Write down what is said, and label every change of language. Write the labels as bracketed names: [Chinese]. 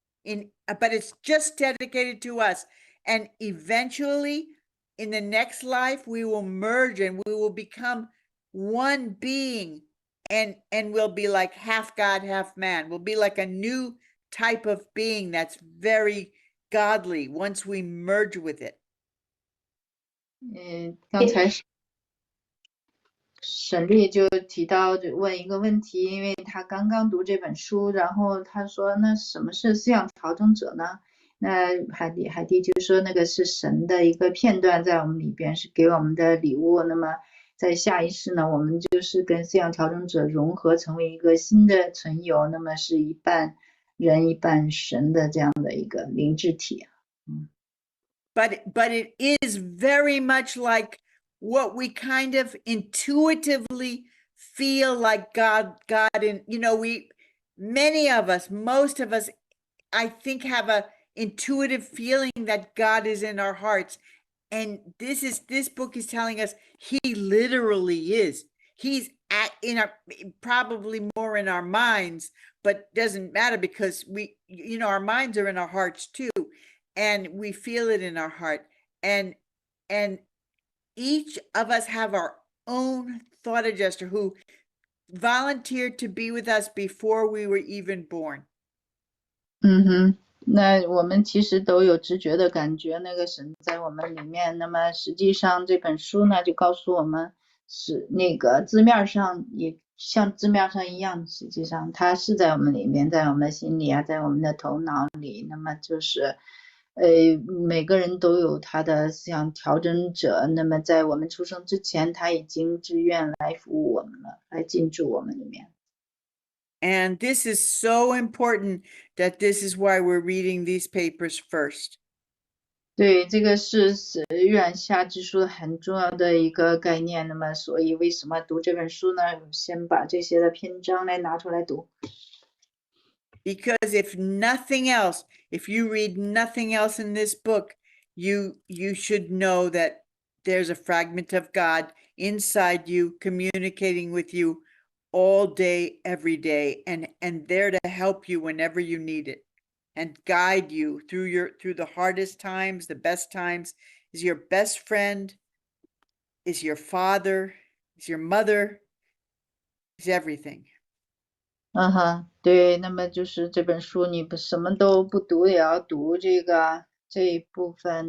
[English] But it's just dedicated to us. And eventually, in the next life, we will merge and we will become one being, and we'll be like half God, half man. We'll be like a new type of being that's very godly once we merge with it. [Chinese] 刚才沈丽就提到问一个问题，因为他刚刚读这本书，然后他说那什么是思想调整者呢？那海蒂就说那个是神的一个片段在我们里边，是给我们的礼物。那么在下一世呢，我们就是跟思想调整者融合，成为一个新的存有，那么是一半人一半神的这样的一个灵智体。 [English] But it is very much like what we kind of intuitively feel like God in, many of us, most of us, I think, have a intuitive feeling that God is in our hearts. And this book is telling us he literally is. He's probably more in our minds, but doesn't matter because our minds are in our hearts too. And we feel it in our heart. And each of us have our own thought adjuster who volunteered to be with us before we were even born. [Chinese] 那我们其实都有直觉的感觉，那个神在我们里面。那么实际上这本书呢，就告诉我们是那个字面上也像字面上一样，实际上它是在我们里面，在我们心里啊，在我们的头脑里。那么就是每个人都有他的像调整者，那么在我们出生之前，他已经自愿来服务我们了，来进驻我们里面。 [English] And this is so important that this is why we're reading these papers first. [Chinese] 对，这个是预言下之书很重要的一个概念。那么，所以为什么读这本书呢？先把这些的篇章来拿出来读。 [English] Because if nothing else, if you read nothing else in this book, you should know that there's a fragment of God inside you, communicating with you all day, every day, and there to help you whenever you need it, and guide you through the hardest times, the best times. Is your best friend, is your father, is your mother, is everything. [Chinese] 嗯哼，对，那么就是这本书你不什么都不读，也要读这一部分。